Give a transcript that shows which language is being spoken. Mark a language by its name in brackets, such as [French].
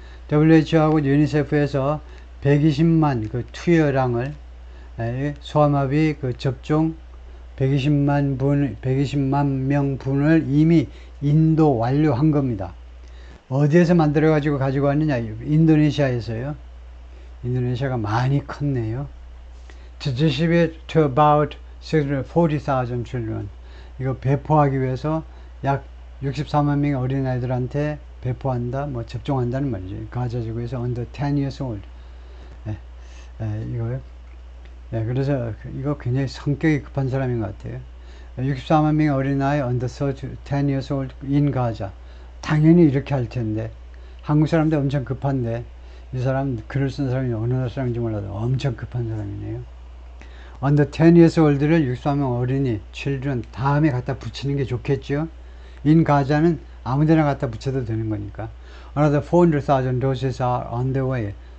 [Korean] WHO하고 UNICEF에서 120만 그 투여량을 소아마비 그 접종 120만 명분을 이미 인도 완료한 겁니다. 어디에서 만들어 가지고 왔느냐? 인도네시아에서요. 인도네시아가 많이 컸네요. [English] To distribute to about 640,000 children. [Korean] 이거 배포하기 위해서 약 64만 명의 어린아이들한테 배포한다, 뭐 접종한다는 말이죠. 가자지구에서 [English] under 10 years old. [Korean] 이거요. 그래서 이거 굉장히 성격이 급한 사람인 것 같아요. 64만 명의 어린아이 [English] under 10 years old [Korean] in 가자. 당연히 이렇게 할 텐데 한국 사람들 엄청 급한데 이 사람 글을 쓴 사람이 어느 나라 사람인지 몰라도 엄청 급한 사람이네요. under 10 years old를 64명 어린이 children 다음에 갖다 붙이는 게 좋겠죠. in 가자는 아무데나 갖다 붙여도 되는 거니까. [English] Another 400,000 doses are on the way.